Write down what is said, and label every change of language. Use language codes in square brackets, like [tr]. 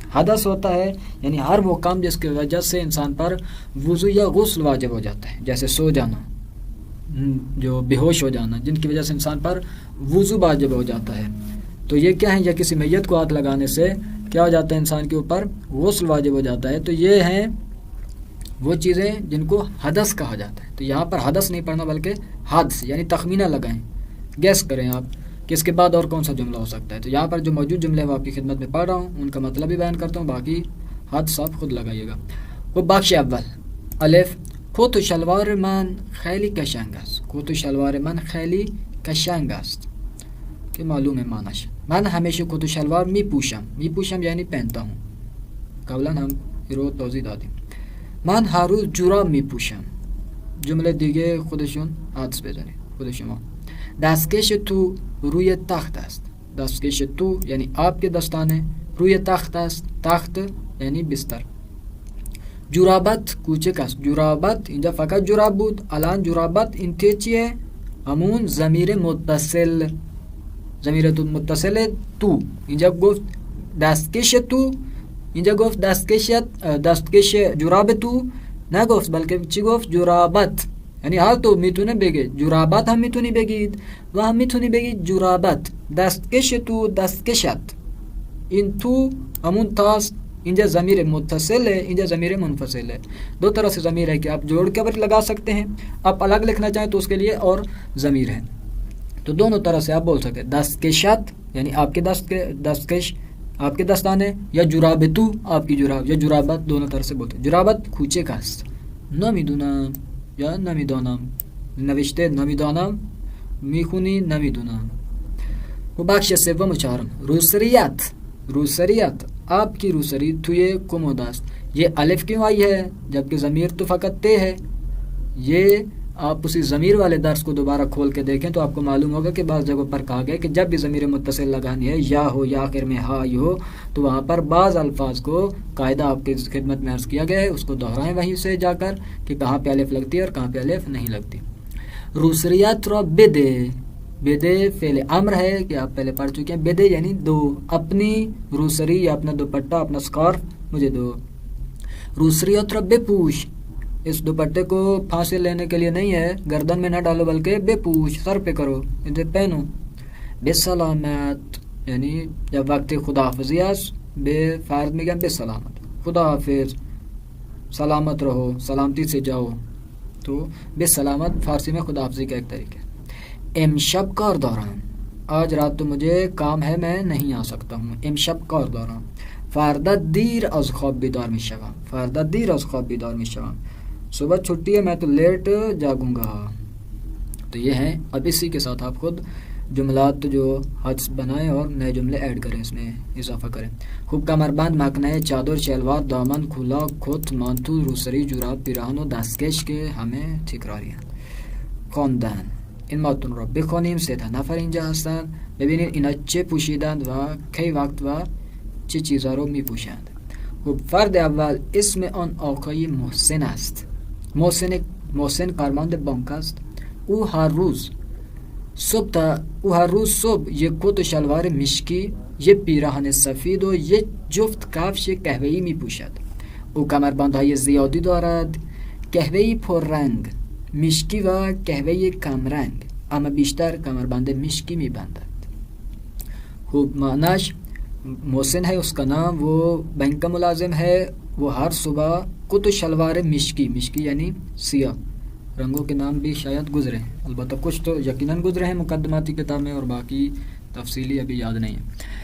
[ur] حدث ہوتا ہے یعنی ہر وہ کام جس کی وجہ سے انسان پر وضو یا غسل واجب ہو جاتا ہے جیسے سو جانا جو بے ہوش ہو جانا جن کی وجہ سے انسان پر وضو واجب ہو جاتا ہے تو یہ کیا ہے یا کسی میت کو ہاتھ لگانے سے کیا ہو جاتا ہے انسان کے اوپر غسل واجب ہو جاتا ہے. تو یہ ہیں وہ چیزیں جن کو حدث کہا جاتا ہے. تو یہاں پر حدث نہیں پڑھنا بلکہ حدث یعنی تخمینہ لگائیں گیس کریں آپ کہ اس کے بعد اور کون سا جملہ ہو سکتا ہے. تو یہاں پر جو موجود جملے وہ آپ کی خدمت میں پڑھ رہا ہوں ان کا مطلب بھی بیان کرتا ہوں باقی حدس آپ خود لگائیے گا. وہ بخش اول الف [fa] کت و شلوار من خیلی قشنگ است. کت و شلوار من خیلی قشنگ است که معلومه معناش. من همیشه کت و شلوار میپوشم [ur] یعنی پهنتا ہوں. [fa] قبلا هم رو توضیح دادیم. من هر روز جوراب میپوشم. جمله دیگه خودشون عطف بزنید خود شما. دستکش تو روی تخت است. دستکش تو [ur] یعنی آپ کے دستانه، [fa] روی تخت است، تخت یعنی بستر. جورابت کوچک است. جورابت اینجا فقط جوراب بود، الان جورابت این ته چیه؟ همون ضمیر متصل، ضمیر متصل تو. اینجا گفت دستکش تو، اینجا گفت دستکش جوراب تو نگفت، بلکه چی گفت؟ جورابت. یعنی حال تو میتونه بگه جورابت هم میتونی بگید و هم میتونی بگید جورابت. دستکش تو، دستکشت. این تو همون تاست، اینجا ضمیر متصل ہے، اینجا ضمیر منفصل ہے. [ur] دو طرح سے ضمیر ہے کہ آپ جوڑ کے بھی لگا سکتے ہیں، آپ الگ لکھنا چاہیں تو اس کے لیے اور ضمیر ہے. تو دونوں طرح سے آپ بول سکتے ہیں. دستکشت یعنی آپ کے دستکش آپ کے دستانے، یا جورابتو آپ کی جوراب، یا جورابت، دونوں طرح سے بولتے ہیں. [fa] جورابت کوچک است. نمیدونم یا نمیدانم. نوشته نمیدانم، میخونی نمیدونم. و بخش سوم و چهارم روسریت. روسریت [ur] آپ کی [fa] روسری توی کمود است. [ur] یہ الف کیوں آئی ہے جبکہ ضمیر تو فقط تے ہے؟ یہ آپ اسی ضمیر والے درس کو دوبارہ کھول کے دیکھیں تو آپ کو معلوم ہوگا کہ بعض جگہوں پر کہا گیا کہ جب بھی ضمیر متصل لگانی ہے، یا ہو یا آخر میں ہا ہو، تو وہاں پر بعض الفاظ کو قاعدہ آپ کی خدمت میں عرض کیا گیا ہے، اس کو دہرائیں وہیں سے جا کر کہ کہاں پہ الف لگتی ہے اور کہاں پہ الف نہیں لگتی. [fa] روسریت رو بدے. [ur] بدے فعل امر ہے کہ آپ پہلے پڑھ چکے ہیں. بدے یعنی دو. اپنی روسری یا اپنا دوپٹہ، اپنا سکارف مجھے دو. [fa] روسریت رو بپوش. [ur] اس دوپٹے کو پھانسی لینے کے لیے نہیں ہے، گردن میں نہ ڈالو بلکہ بے پوش، سر پہ کرو، اسے پہنو. بے سلامت یعنی جب [fa] وقت خدا حافظی است، [ur] بے فارض میں گیا بے سلامت، خدا حافظ، سلامت رہو، سلامتی سے جاؤ. تو بے سلامت فارسی میں خدا حافظی کا ایک طریقہ ہے. [fa] امشب کار دارم. [ur] آج رات تو مجھے کام ہے، میں نہیں آ سکتا ہوں. [fa] امشب کار دارم. فردا دیر از خواب بیدار میشوم. فردا دیر از خواب بیدار میشوم. [ur] صبح چھٹی ہے، میں تو لیٹ جاگوں گا. تو یہ ہیں. اب اسی کے ساتھ آپ خود جملات جو حدس بنائیں اور نئے جملے ایڈ کریں، اس میں اضافہ کریں. [fa] خوب کمربند، مکنه، چادر، شلوار، دامن، کلاه، کت، مانتو، روسری، جوراب، پیراهن و دستکش که همه تکراری هستند. خواندن. این متن رو بخونیم. 3 نفر اینجا هستند. ببینید اینا چه پوشیدند و کی وقت و چه چیزها رو میپوشند. خب فرد اول اسم آن آقای محسن است. محسن کارمند بانک است. او هر روز صبح یک کت و شلوار مشکی، یک پیراهن سفید و یک جفت کفش قهوه‌ای میپوشد. او کمربندهای زیادی دارد، قهوه‌ای پررنگ، مشکی و قهوه‌ای کمرنگ، اما بیشتر کمربند مشکی میبندد. [ur] خوب معناش محسن ہے اس کا نام، وہ بینک کا ملازم ہے. وہ ہر صبح [fa] کت و شلوار مشکی [ur] یعنی سیاہ رنگوں کے نام بھی شاید گزرے ہیں، البتہ کچھ تو یقیناً گزرے ہیں مقدماتی کتاب میں اور باقی تفصیلی ابھی یاد نہیں ہے.